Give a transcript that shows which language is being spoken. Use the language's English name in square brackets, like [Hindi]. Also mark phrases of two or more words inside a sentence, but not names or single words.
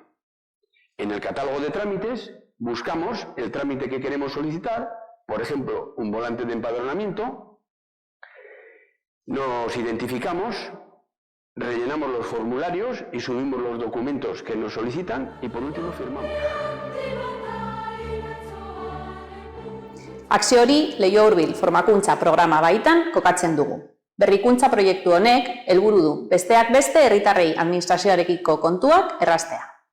[Spanish] En el catálogo de trámites buscamos el trámite que queremos solicitar, por ejemplo, un volante de empadronamiento, nos identificamos, rellenamos los formularios y subimos los documentos que nos solicitan y por último firmamos. [Basque] Akzio hori leiho hurbil formakuntza programa baitan kokatzen dugu. Berrikuntza proiektu honek helburu du besteak beste herritarrei administrazioarekiko kontuak erraztea.